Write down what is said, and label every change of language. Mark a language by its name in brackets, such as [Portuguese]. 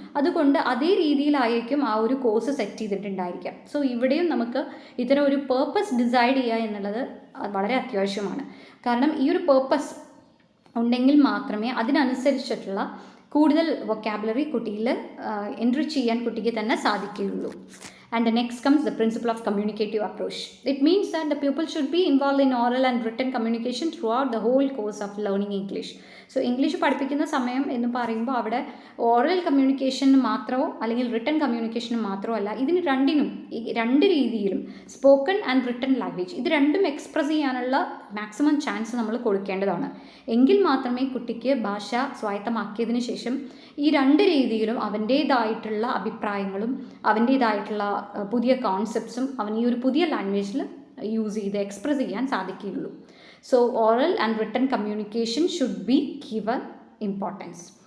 [Malayalam] അതുകൊണ്ട് അതേ രീതിയിലായിരിക്കും ആ ഒരു കോഴ്സ് സെറ്റ് ചെയ്തിട്ടുണ്ടായിരിക്കാം. സോ ഇവിടെയും നമുക്ക് ഇത്തരം ഒരു പേർപ്പസ് ഡിസൈഡ് ചെയ്യുക എന്നുള്ളത് വളരെ അത്യാവശ്യമാണ്. കാരണം ഈ ഒരു പേർപ്പസ് ഉണ്ടെങ്കിൽ മാത്രമേ അതിനനുസരിച്ചിട്ടുള്ള കൂടുതൽ വൊക്കാബുലറി കുട്ടിയിൽ എൻട്രി ചെയ്യാൻ കുട്ടിക്ക് തന്നെ സാധിക്കുകയുള്ളൂ. [English] And the next comes the principle of communicative approach. It means that the pupil should be involved in oral and written communication throughout the whole course of learning English. [Malayalam] So English പഠിപ്പിക്കുന്ന സമയം എന്ന് പറയുമ്പോൾ അവിടെ oral കമ്മ്യൂണിക്കേഷന് മാത്രമോ അല്ലെങ്കിൽ written കമ്മ്യൂണിക്കേഷന് മാത്രമോ അല്ല, ഇതിന് രണ്ടിനും രണ്ട് രീതിയിലും [English] spoken and written language [Malayalam] ഇത് രണ്ടും എക്സ്പ്രസ് ചെയ്യാനുള്ള മാക്സിമം ചാൻസ് നമ്മൾ കൊടുക്കേണ്ടതാണ്. എങ്കിൽ മാത്രമേ കുട്ടിക്ക് ഭാഷ സ്വായത്തമാക്കിയതിന് ശേഷം ഈ രണ്ട് രീതിയിലും അവൻ്റേതായിട്ടുള്ള അഭിപ്രായങ്ങളും അവൻ്റേതായിട്ടുള്ള പുതിയ കോൺസെപ്റ്റ്സും അവൻ ഈ ഒരു പുതിയ ലാംഗ്വേജിൽ യൂസ് ചെയ്ത് എക്സ്പ്രസ് ചെയ്യാൻ സാധിക്കുകയുള്ളൂ. [English] So oral and written communication should be given importance.